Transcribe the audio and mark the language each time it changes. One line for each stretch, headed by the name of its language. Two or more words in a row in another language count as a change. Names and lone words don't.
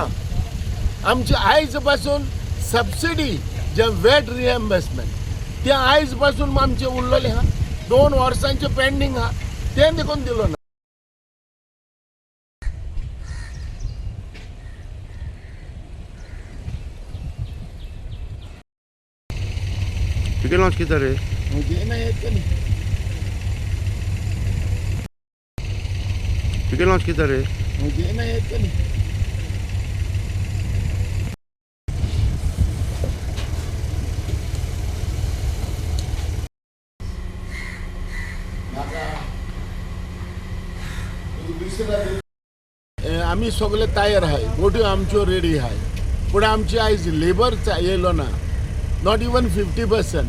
Konkani: आमचे आयज पासून सबसिडी जे
English: VAT reimbursement
Konkani: ते आयज पासून आमचे उरलेले आहा, 2 वर्सांचे पेंडींग आहा, ते देखून दिलो ना.
Marathi: टिकेट लॉन्च किती रे? म्हणजे नाही येत का नाही? टिकेट लॉन्च किती रे? म्हणजे नाही येत का नाही?
Konkani: आमी सगळे तयार आहाय, बोटी आमच्यो रेडी आहाय, पूण आमचे आयज लेबर येयलो ना,
English: not even 50%.